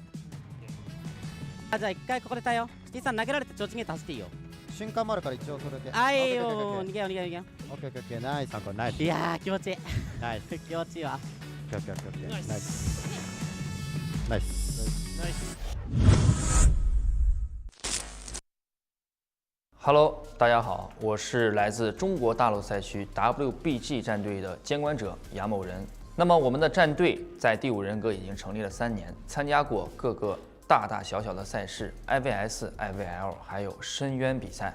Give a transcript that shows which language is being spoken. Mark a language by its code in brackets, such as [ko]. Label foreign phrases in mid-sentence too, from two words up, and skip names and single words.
[ja] じゃあ1回ここで耐えよう。シティさん投げられてちょうちんげて走っていいよ。瞬間もあるから一応それで。いいよ、逃げよう。オッケー、ナイス。ナイス。いやー、気持ちいい。ナイス。気持ちいいわ。ナイス。ナイス。 [zh] Hello， 大家好，我是来自中国大陆赛区 WBG 战队的监管者杨某人。那么我们的战队在第5人格已经成立了3年，参加过各个大大小小的赛事 ，IVS、IVL， 还有深渊比赛。